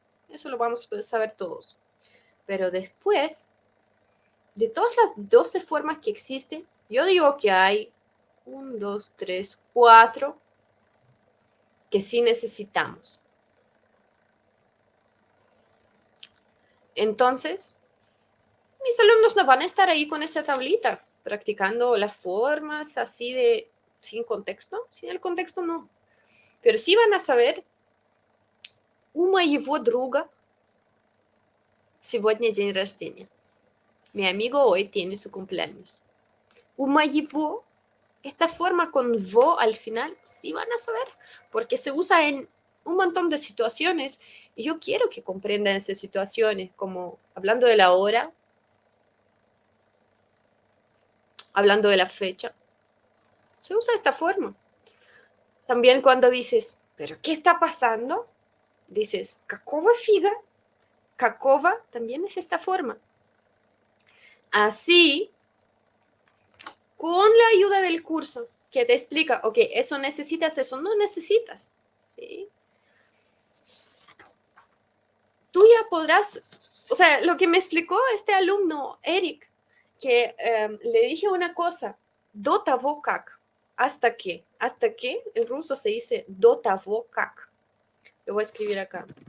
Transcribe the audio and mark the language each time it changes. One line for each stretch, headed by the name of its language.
Spanish: Eso lo vamos a saber todos. Pero después, de todas las 12 formas que existen, yo digo que hay 1, 2, 3, 4 que sí necesitamos. Entonces, mis alumnos no van a estar ahí con esta tablita, practicando las formas así de sin contexto. Sin el contexto no. Pero sí van a saber
Russian: у моего друга сегодня день рождения.
Spanish: Mi amigo hoy tiene su cumpleaños.
Russian: У моего,
Spanish: esta forma con vo al final, sí van a saber, porque se usa en un montón de situaciones y yo quiero que comprendan esas situaciones, como hablando de la hora, hablando de la fecha. Se usa esta forma. También cuando dices, ¿pero qué está pasando? Dices,
Russian: какого фига? Какого
Spanish: también es esta forma. Así, con la ayuda del curso, que te explica, ok, eso necesitas, eso no necesitas, ¿sí? Tú ya podrás, o sea, lo que me explicó este alumno, Eric, que le dije una cosa,
Russian: до того как,
Spanish: hasta que, en ruso se dice до того как. Lo voy a escribir acá.